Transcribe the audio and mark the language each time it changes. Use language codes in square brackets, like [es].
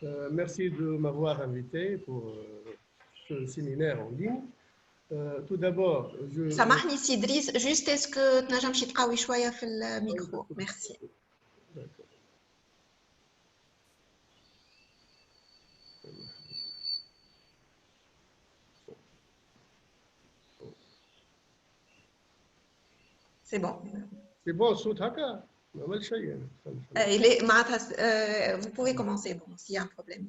[fr] Merci de m'avoir invité pour ce séminaire en ligne. Tout d'abord, je... [ar] سامحني سي إدريس [fr] juste est-ce que [ar] تنجم شي تقوي شوية في الميكرو merci. [fr] D'accord. C'est bon. C'est bon, [ar] الصوت هكا؟ ما عمل شيء. [fr] Il est معناتها vous pouvez commencer bon s'il y a un problème.